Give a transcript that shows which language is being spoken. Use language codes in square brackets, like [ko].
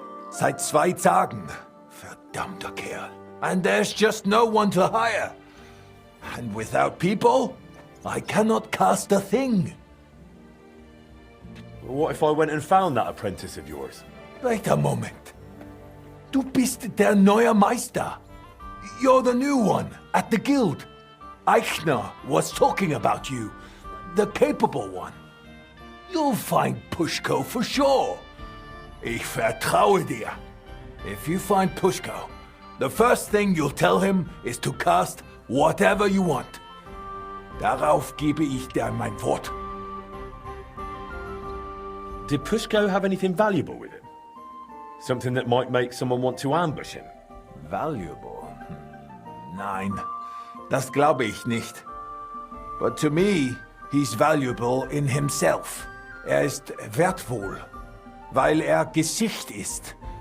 [en] Seit 2 Tagen. Verdammter Kerl. And there's just no one to hire. And without people, I cannot cast a thing. What if I went and found that apprentice of yours? Wait a moment. [de] Du bist der neue Meister. [en] You're the new one at the guild. Eichner was talking about you. The capable one. You'll find Pushko for sure. Ich vertraue dir. If you find Pushko, the first thing you'll tell him is to cast whatever you want. [de] Darauf gebe ich dir mein Wort. [en] Did Pushko have anything valuable with him? Something that might make someone want to ambush him? Valuable? [de] Nein, das glaube ich nicht. [en] But to me, he's valuable in himself. [de] Ist wertvoll, weil Gesicht ist.